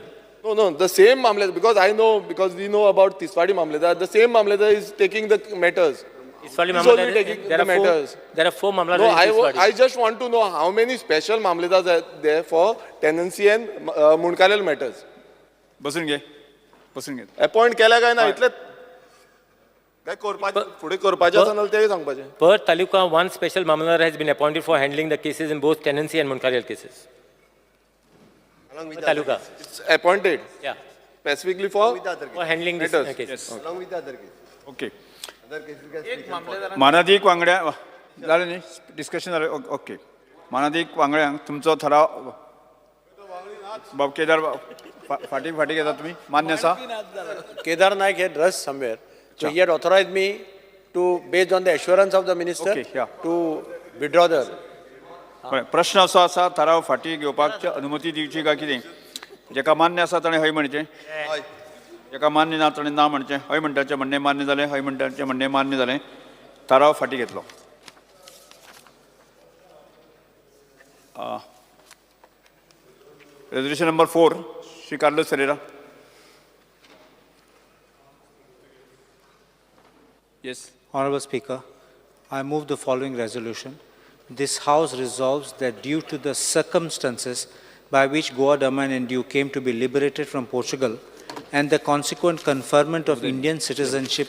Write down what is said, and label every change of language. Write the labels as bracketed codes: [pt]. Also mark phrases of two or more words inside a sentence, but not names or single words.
[en] No, the same Mamledar, because we know about Tiswadi Mamledar, the same Mamledar is taking the matters. Tiswadi Mamledar, there are 4 Mamledars in Tiswadi. I just want to know how many special Mamledars are there for tenancy and Munkarial matters. [kok] बसून घे. Appoint केला काय ना इतले काय फुडें करपाचें आसा नाल्यार तें सांगपाचें. [en] Per Taluka, one special Mamladar has been appointed for handling the cases in both tenancy and Munkarial cases. Taluka. It's appointed. Yeah. Specifically for handling this case. Yes. Along with the other case. ओके. Other cases can speak for. [kok] मानाधिक वांगड्या जालें न्ही डिस्कशन जालें ओके. मानाधिक वांगड्यांक तुमचो ठराव बाब केदार फाटी घेता तुमी मान्य आसा. [en] Kedar Naik had rushed somewhere. So he had authorized me to, based on the assurance of the minister, to withdraw the. [kok] प्रश्न असो आसा ठराव फाटी घेवपाक अनुमती दिवची काय कितें जेका मान्य आसा ताणें हय म्हणचें जेका मान्य ना ताणें ना म्हणचें हय म्हणटाचें म्हणणें मान्य जालें हय म्हणटाचें म्हणणें मान्य जालें ठराव फाटी घेतलो. [en] Resolution number 4 Shri Carlos Ferreira. Yes. Honorable Speaker, I move the following resolution. This House resolves that due to the circumstances by which Goa, Daman and Diu came to be liberated from Portugal and the consequent conferment of Indian citizenship